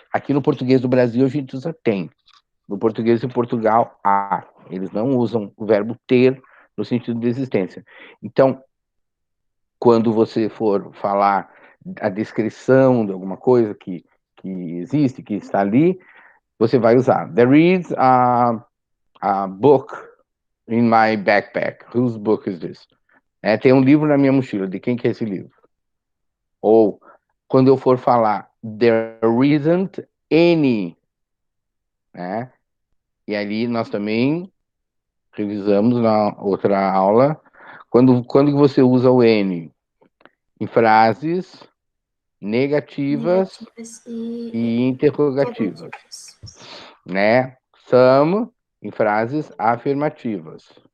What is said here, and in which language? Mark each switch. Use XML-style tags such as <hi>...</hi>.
<pt>Aqui no português do Brasil a gente usa tem. No português de Portugal, há. Eles não usam o verbo ter no sentido de existência. Então, quando você for falar a descrição de alguma coisa que existe, que está ali, você vai usar.</pt> <en>There is a book in my backpack. Whose book is this?</en> <pt>Tem um livro na minha mochila. De quem que é esse livro? Ou, quando eu for falar,</pt> <en>there isn't any,</en> <pt>né? E ali nós também revisamos na outra aula. Quando você usa o N em frases negativas Negativas e e interrogativas, interrogativas. né? Some em frases afirmativas.</pt>